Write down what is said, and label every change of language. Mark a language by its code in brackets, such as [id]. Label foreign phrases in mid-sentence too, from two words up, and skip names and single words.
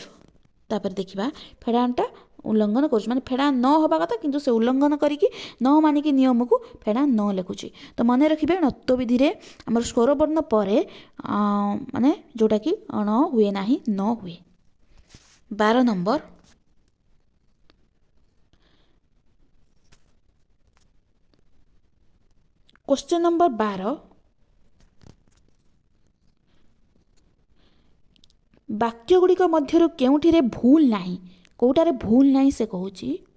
[or] ତାପରେ ଦେଖିବା ଫେଡ଼ାଣଟା ଉଲ୍ଲଙ୍ଘନ କରୁଛି, ମାନେ ଫେଡ଼ା ନ ହେବା କଥା କିନ୍ତୁ ସେ ଉଲ୍ଲଙ୍ଘନ କରିକି ନ ମାନିକି ନିୟମକୁ ଫେଡ଼ା ନ ଲେଖୁଛି। ତ ମନେ ରଖିବେ ଅଣତ୍ୱବିଧିରେ ଆମର ସ୍ୱରବର୍ଣ୍ଣ ପରେ ମାନେ ଯେଉଁଟାକି ଣ ହୁଏ ନାହିଁ, ନ ହୁଏ। [en] 12 ନମ୍ବର। question number 12. [or] ବାକ୍ୟ ଗୁଡ଼ିକ ମଧ୍ୟ କେଉଁଠିରେ ଭୁଲ ନାହିଁ, କୋଉଠାରେ ଭୁଲ ନାହିଁ ସେ କହୁଛି।